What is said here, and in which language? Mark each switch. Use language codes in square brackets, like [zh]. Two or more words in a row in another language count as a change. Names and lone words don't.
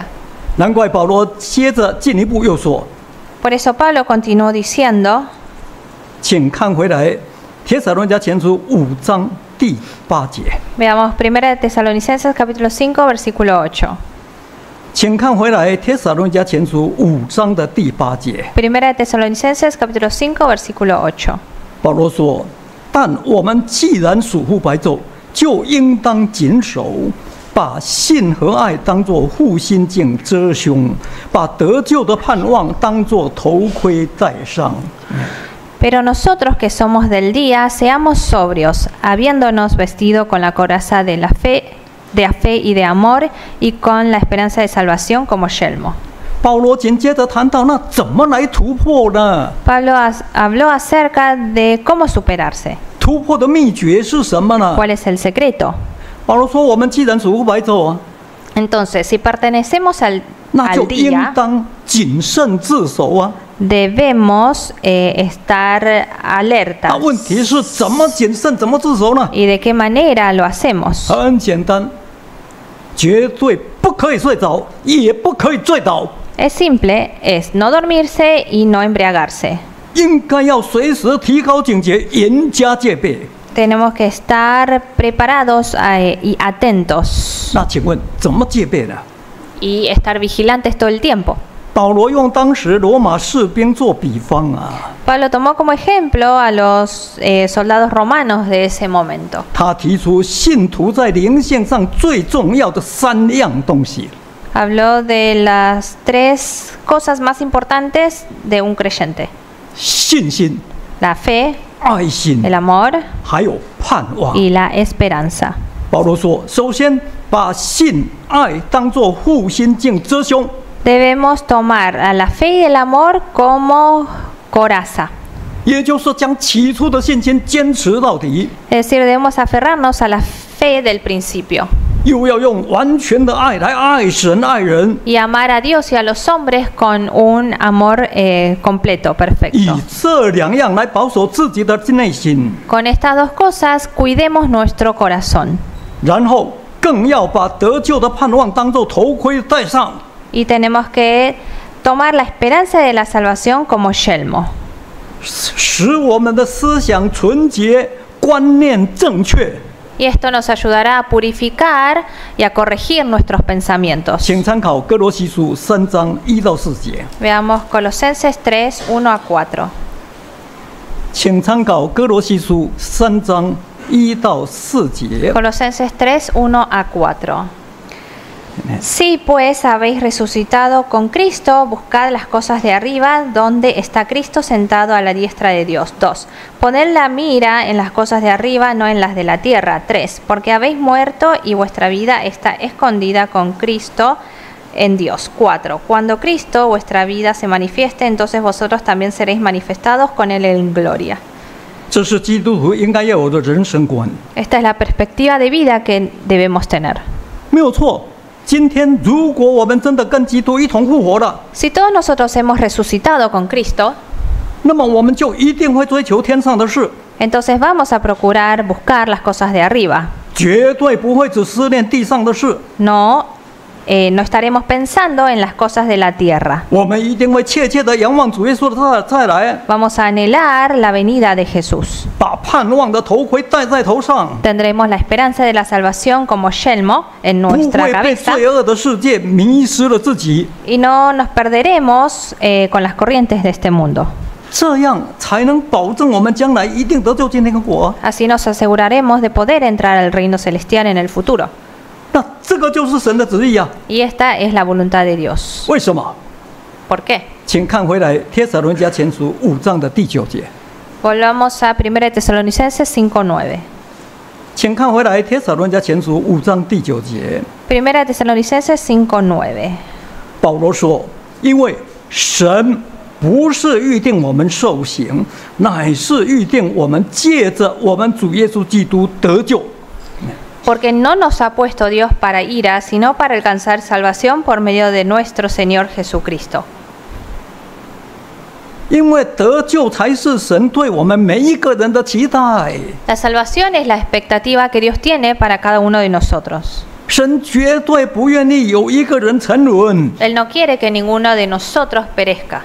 [zh] 难怪保罗接着进一步又说， [es] Por eso Pablo continuó diciendo, [zh] 请看回来帖撒罗尼迦前书5章第8节， [es] veamos 1 de Tesalonicenses capítulo 5 versículo 8. [zh] 请看回来帖撒罗尼迦前书5章的第8节。 [es] 1 de Tesalonicenses capítulo 5 versículo 8. [zh] 保罗说：“ 但我们既然属乎白昼，就应当谨守，把信和爱当作护心镜遮胸，把得救的盼望当作头盔戴上。 [es] Pero nosotros que somos del día, seamos sobrios, habiéndonos vestido con la coraza de la fe y de amor, y con la esperanza de salvación como yelmo. [zh] 保罗紧接着谈到，那怎么来突破呢？ [es] Pablo habló acerca de cómo superarse. [zh] 突破的秘诀是什么呢？ [es] ¿Cuál es el secreto? [zh] 保罗说：“我们既然属乎白昼啊， [es] Entonces, si pertenecemos [zh] 那就 [es] al [zh] 应 [es] día, [zh] 当谨慎自守啊。 [es] debemos estar [zh] 那 [es] alertas. [zh] 问题是怎么谨慎，怎么自守呢？ [es] ¿Y de qué manera lo hacemos? [zh] 很简单，绝对不可以睡着，也不可以醉倒， [es] Es simple, es no dormirse y no embriagarse. [zh] 应该要随时提高警觉，严加戒备。 [es] Tenemos que estar preparados y atentos [zh] 那请问怎么戒备呢？ [es] y estar vigilantes todo el tiempo. [zh] 保罗用当时罗马士兵做比方啊， [es] Pablo tomó como ejemplo a los soldados romanos de ese momento. [zh] 他提出信徒在灵性上最重要的3样东西。 [es] Habló de las 3 cosas más importantes de un creyente: [zh] 信心、 [es] la fe, [zh] 爱心， [es] el amor [zh] 还有盼望。 [es] y la esperanza. [zh] 保罗说，首先把信、爱当作护心镜遮胸。 [es] Debemos tomar a la fe y el amor como coraza. [zh] 也就是将起初的信心坚持到底， [es] Es decir, debemos aferrarnos a la fe del principio [zh] 又要用完全的爱来爱神爱人， [es] y amar a Dios y a los hombres con un amor completo, [zh] 以 [es] perfecto. [zh] 这2样来保守自己的内心， [es] Con estas 2 cosas, cuidemos nuestro corazón. [zh] 然后更要把得救的盼望当作头盔戴上， [es] Y tenemos que tomar la esperanza de la salvación como yelmo, [zh] 使我们的思想纯洁，观念正确。 [es] y esto nos ayudará a purificar y a corregir nuestros pensamientos. [zh] 请参考哥罗西书3章1到4节。 [es] Veamos Colosenses 3, 1 a 4. [zh] 请参考哥罗西书3章1到4节。 [es] Colosenses 3, 1 a 4. Si pues habéis resucitado con Cristo, buscad las cosas de arriba, donde está Cristo sentado a la diestra de Dios. 2. Poned la mira en las cosas de arriba, no en las de la tierra. 3. Porque habéis muerto y vuestra vida está escondida con Cristo en Dios. 4. Cuando Cristo, vuestra vida, se manifieste, entonces vosotros también seréis manifestados con Él en gloria. [zh] 这是基督徒应该要有的人生观， [es] Esta es la perspectiva de vida que debemos tener. [zh] 没有错。今天如果我们真的跟基督一同复活了， [es] Si todos nosotros hemos resucitado con Cristo, [zh] 那么我们就一定会追求天上的事， [es] entonces vamos a procurar buscar las cosas de arriba. [zh] 绝对不会只思念地上的事。 [es] No estaremos pensando en las cosas de la tierra. [zh] 我们一定会切切的仰望主耶稣的再来， [es] Vamos a anhelar la venida de Jesús. [zh] 把盼望的头盔戴在头上， [es] Tendremos la esperanza de la salvación como yelmo en [zh] 不 [es] nuestra [zh] 会被 [es] cabeza [zh] 罪恶的世界迷失了自己， [es] y no nos perderemos con las corrientes de este mundo. [zh] 这样才能保证我们将来一定得救进天国。 [es] Así nos aseguraremos de poder entrar al reino celestial en el futuro. [zh] 那这个就是神的旨意啊！ [es] Y esta es la voluntad de Dios. [zh] 为什么？ [es] ¿Por qué? [zh] 请看回来《帖撒罗尼迦前书》5章的第9节。 [es] Volvamos a 1 Tesalonicenses 5:9. [zh] 请看回来《帖撒罗尼迦前书》5章第9节。 [es] 1 Tesalonicenses 5:9. [zh] 保罗说：“因为神不是预定我们受刑，乃是预定我们借着我们主耶稣基督得救。” [es] Porque no nos ha puesto Dios para ira, sino para alcanzar salvación por medio de nuestro Señor Jesucristo. [zh] 因为得救才是神对我们每一个人的期待。 [es] La salvación es la expectativa que Dios tiene para cada uno de nosotros. [zh] 神绝对不愿意有一个人沉沦， [es] Él no quiere que ninguno de nosotros perezca,